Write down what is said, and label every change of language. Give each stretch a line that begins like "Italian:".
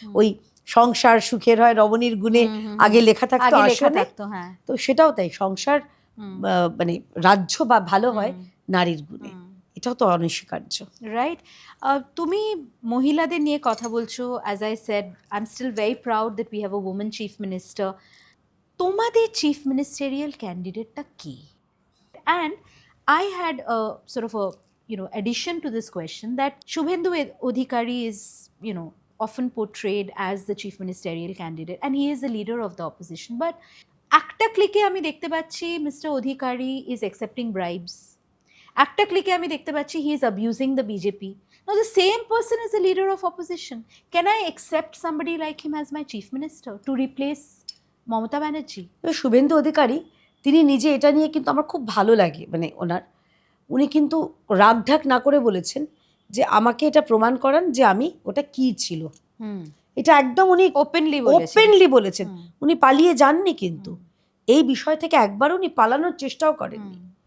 Bangla: ওই সংসার সুখের হয় রমণীর গুণে আগে লেখা থাকতো, তো সেটাও তাই, সংসার মানে রাজ্য বা ভালো হয় নারীর গুণে, এটাও তো অনস্বীকার্য।
English: right,
Bangla: তুমি মহিলাদের নিয়ে কথা বলছো,
English: As I said, I am still very proud that we have a women chief minister.
Bangla: তোমাদের চিফ মিনিস্টেরিয়াল ক্যান্ডিডেটটা কি?
English: and I had a sort of a addition to this question, that Shubhendu Adhikari is often portrayed as the chief ministerial candidate and he is the leader of the opposition, but
Bangla: একটা ক্লিকে আমি দেখতে পাচ্ছি
English: Mr. Adhikari is accepting bribes,
Bangla: একটা ক্লিকে আমি দেখতে পাচ্ছি
English: he is abusing the BJP. Now the same person is the leader of opposition. Can I accept somebody like him as my chief minister to replace Mamata Banerjee?
Bangla: Suvendu Adhikari তিনি নিজে এটা নিয়ে কিন্তু আমার খুব ভালো লাগে, মানে উনি কিন্তু রাগঢাক না করে বলেছেন যে আমাকে এটা প্রমাণ করান যে আমি ওটা কি ছিল, এটা একদম উনি ওপেনলি বলেছেন। উনি পালিয়ে যাননি, কিন্তু এই বিষয় থেকে একবার উনি পালানোর চেষ্টাও করেননি।